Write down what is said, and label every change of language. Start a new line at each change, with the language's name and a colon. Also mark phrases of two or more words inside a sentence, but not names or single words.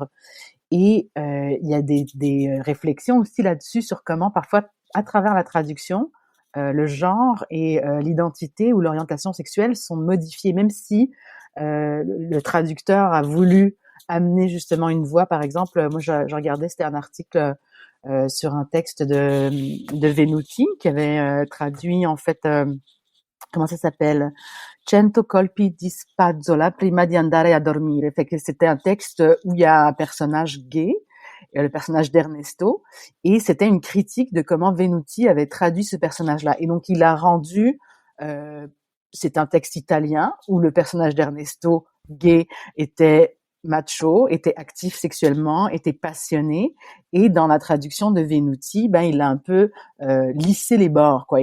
French: Et il y a des réflexions aussi là-dessus sur comment parfois, à travers la traduction, le genre et l'identité ou l'orientation sexuelle sont modifiés, même si le traducteur a voulu amener justement une voix. Par exemple, moi, je regardais, c'était un article sur un texte de Venuti qui avait traduit en fait, comment ça s'appelle? Cento colpi di spazzola prima di andare a dormire. Fait que c'était un texte où il y a un personnage gay, le personnage d'Ernesto, et c'était une critique de comment Venuti avait traduit ce personnage-là. Et donc il a rendu, c'est un texte italien où le personnage d'Ernesto gay était macho, était actif sexuellement, était passionné, et dans la traduction de Venuti, ben il a un peu lissé les bords, quoi.